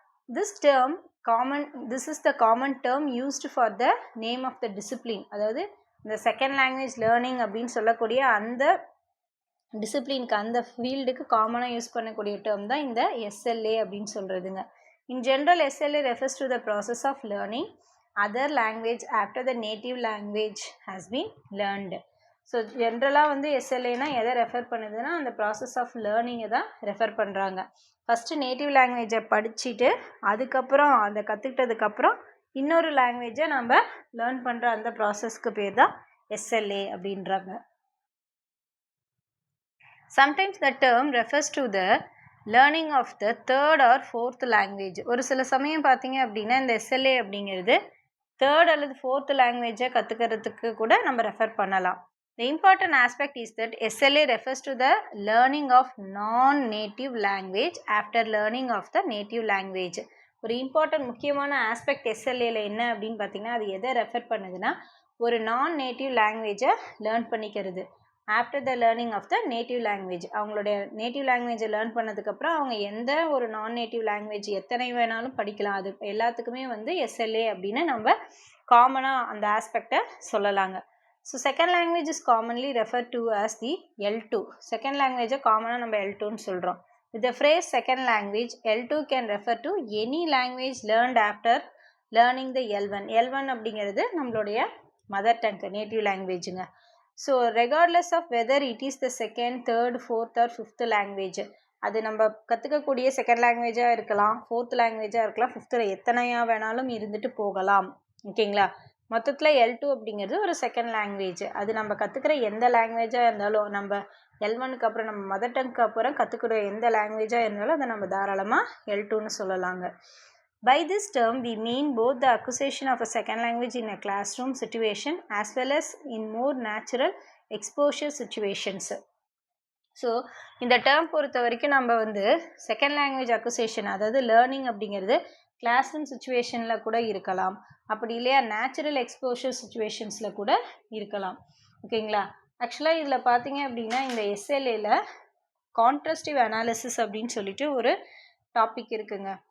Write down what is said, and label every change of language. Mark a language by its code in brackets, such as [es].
[en] This is the common term used for the name of the discipline. [ta] அதாவது இந்த second language learning அப்படின்னு சொல்லக்கூடிய அந்த டிசிப்ளினுக்கு, அந்த ஃபீல்டுக்கு காமனாக யூஸ் பண்ணக்கூடிய டேர்ம் தான் இந்த எஸ்எல்ஏ அப்படின்னு சொல்கிறதுங்க. [en] In general, SLA refers to the process of learning other language after the native language has been learned. [ta] So ஜென்ரலாக வந்து எஸ்எல்ஏனா எதை ரெஃபர் பண்ணுதுன்னா அந்த ப்ராசஸ் ஆஃப் லேர்னிங்கை தான் ரெஃபர் பண்ணுறாங்க. ஃபஸ்ட்டு நேட்டிவ் லாங்குவேஜை படிச்சுட்டு அதுக்கப்புறம் அதை கற்றுக்கிட்டதுக்கப்புறம் இன்னொரு லாங்குவேஜை நம்ம லேர்ன் பண்ணுற அந்த ப்ராசஸ்க்கு பேர் தான் எஸ்எல்ஏ அப்படின்றாங்க. [en] Sometimes the term refers to the learning of the third or fourth language. [ta] ஒரு சில சமயம் பார்த்தீங்க அப்படின்னா இந்த எஸ்எல்ஏ அப்படிங்கிறது தேர்ட் அல்லது ஃபோர்த் லாங்குவேஜை கற்றுக்கிறதுக்கு கூட நம்ம ரெஃபர் பண்ணலாம். [en] The important aspect is that SLA refers to the learning of non-native language after learning of the native language. [ta] ஒரு இம்பார்ட்டன்ட் முக்கியமான ஆஸ்பெக்ட் எஸ்எல்ஏல என்ன அப்படின்னு பார்த்தீங்கன்னா அது எதை ரெஃபர் பண்ணுதுன்னா ஒரு நான் நேட்டிவ் லாங்குவேஜை லேர்ன் பண்ணிக்கிறது. [en] after the learning of the native language [ta] அவங்களுடைய நேட்டிவ் லாங்குவேஜை லேர்ன் பண்ணதுக்கப்புறம் அவங்க எந்த ஒரு நான் நேட்டிவ் லாங்குவேஜ் எத்தனை வேணாலும் படிக்கலாம். அது எல்லாத்துக்குமே வந்து எஸ்எல்ஏ அப்படின்னு நம்ம காமனாக அந்த ஆஸ்பெக்டை சொல்லலாங்க. [en] So second language is commonly referred to as the L2. Second language [ta] காமனாக நம்ம L2ன்னு சொல்கிறோம். [en] With the phrase second language, L2 can refer to any language learned after learning the L1. [ta] L1 அப்படிங்கிறது நம்மளுடைய mother tongue native லாங்குவேஜுங்க. [en] so regardless of whether it is the second, third, fourth or fifth language, [ta] அது நம்ம கற்றுக்கக்கூடிய second லாங்குவேஜாக இருக்கலாம், fourth லாங்குவேஜாக இருக்கலாம், ஃபிஃப்த்தில் எத்தனையாக வேணாலும் இருந்துட்டு போகலாம். ஓகேங்களா? மொத்தத்தில் L2 அப்படிங்கிறது ஒரு செகண்ட் லாங்குவேஜ். அது நம்ம கற்றுக்கிற எந்த லாங்குவேஜாக இருந்தாலும் நம்ம L1க்கு அப்புறம் நம்ம மதர் டங்க்கு அப்புறம் கற்றுக்கிற எந்த லாங்குவேஜாக இருந்தாலும் அதை நம்ம தாராளமாக L2ன்னு சொல்லலாங்க. [en] By this term we mean both the acquisition of a second language in a classroom situation as well as in more natural exposure situations. [ta] So இந்த டேர்ம் பொறுத்த வரைக்கும் நம்ம வந்து செகண்ட் லாங்குவேஜ் அக்விசிஷன் அதாவது லேர்னிங் அப்படிங்கிறது கிளாஸ் ரூம் சுச்சுவேஷனில் கூட இருக்கலாம், அப்படி இல்லையா நேச்சுரல் எக்ஸ்போஷர் சுச்சுவேஷன்ஸில் கூட இருக்கலாம். ஓகேங்களா? ஆக்சுவலாக இதில் பார்த்தீங்க அப்படின்னா இந்த எஸ்எல்ஏல கான்ட்ராஸ்டிவ் அனாலிசிஸ் அப்படின்னு சொல்லிட்டு ஒரு டாபிக் இருக்குங்க.